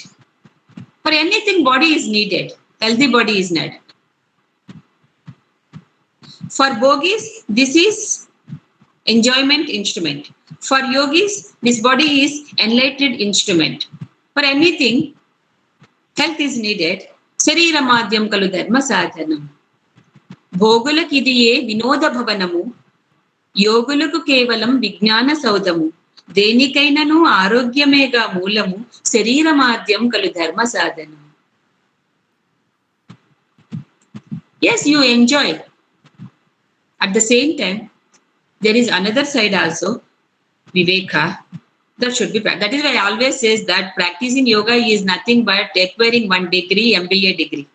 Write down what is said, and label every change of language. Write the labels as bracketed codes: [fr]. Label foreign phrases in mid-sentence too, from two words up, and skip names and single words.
[en] For anything, body is needed. Healthy body is needed. For yogis, this is enjoyment instrument. For yogis, this body is enlightened instrument. For anything, health is needed. [sa] शरीर माद्यं खलु धर्म साधनम्. [te] భోగులకిదియే వినోద భవనము యోగులకు కేవలం విజ్ఞాన సౌధము దేనికైనను ఆరోగ్యమేగా మూలము [sa] శరీర మాధ్యం కలు ధర్మ సాధనం. [en] Yes, you enjoy. At the same time, there is another side also, viveka, that should be. That is why I always says that practicing yoga is nothing but acquiring one degree, MBA degree.